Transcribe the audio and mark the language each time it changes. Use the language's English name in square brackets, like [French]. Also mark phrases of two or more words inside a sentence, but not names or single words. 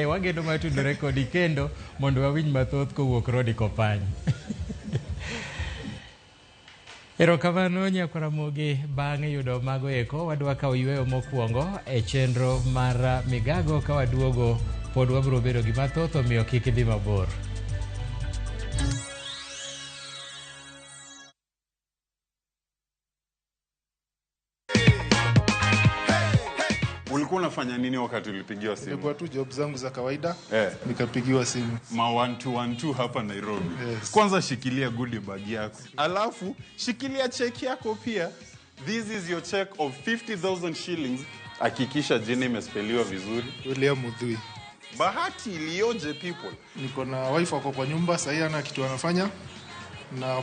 [Luo (Kenya and Tanzania)] Wageno matudore kodi kendo mondo wawinj mathoth kowuok Rodi Kopany. Erokamano Nyakaramogi, bang'e yudo mago eko wadwa kawo yweyo mokwongo e chenro mar migago ka waduogo pod wabiro bedo gi mathoth omiyo kik idhi mabor. [Swahili] Ulikuwa unafanya nini wakati ulipigiwa simu? Nilikuwa tu job zangu za kawaida, nikapigiwa simu. Ma 1212 hapa Nairobi. Yes. Kwanza shikilia [English] goodie bag [Swahili] yako. Alafu shikilia check yako pia. [English] This is your check of 50,000 shillings. [Swahili] Hakikisha jina imespeliwa vizuri. William Mudhui. Bahati iliyoje people. Niko na wife wako kwa nyumba, sasa ana kitu anafanya na